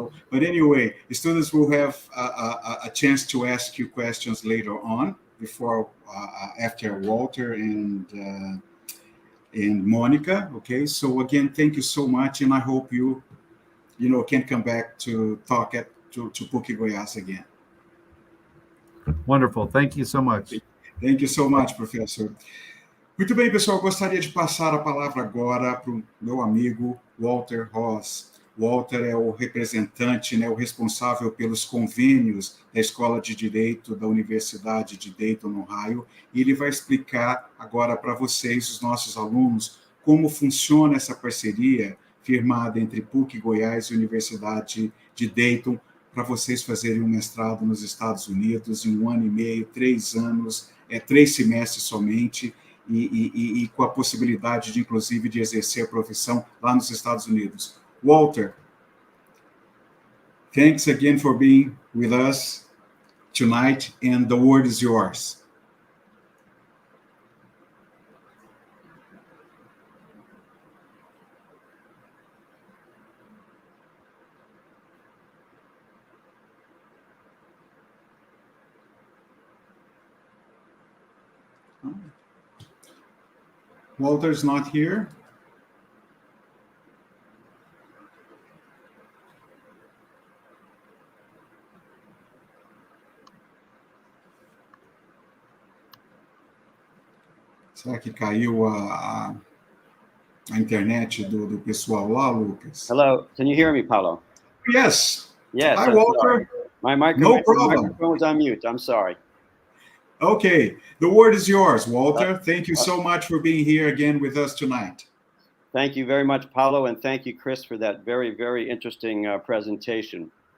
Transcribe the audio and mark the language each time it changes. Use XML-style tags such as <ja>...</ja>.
<en>But anyway, the students will have a chance to ask you questions later on, after Walter and Monica. Okay, so again, thank you so much, and I hope you can come back to talk to PUC Goiás again. Wonderful, thank you so much. Thank you so much, professor.</en> <pt>Muito bem, pessoal, gostaria de passar a palavra agora para o meu amigo Walter Ross. Walter é o representante, o responsável pelos convênios da Escola de Direito da Universidade de Dayton, no Ohio, e ele vai explicar agora para vocês, os nossos alunos, como funciona essa parceria firmada entre PUC Goiás e Universidade de Dayton, para vocês fazerem um mestrado nos Estados Unidos em 1 ano e meio, 3 anos, 3 semestres somente, e com a possibilidade de, inclusive, de exercer a profissão lá nos Estados Unidos.</pt> <en>Walter, thanks again for being with us tonight, and the word is yours. Walter's not here.</en> <pt>Será que caiu a internet do pessoal lá, Lucas?</pt> <en>Hello, can you hear me, Paulo? Yes. Yes. Hi, Walter. My No problem. microphone was on mute. I'm sorry. Okay, the word is yours, Walter. Thank you so much for being here again with us tonight. Thank you very much, Paulo, and thank you, Chris, for that very, very interesting presentation.</en>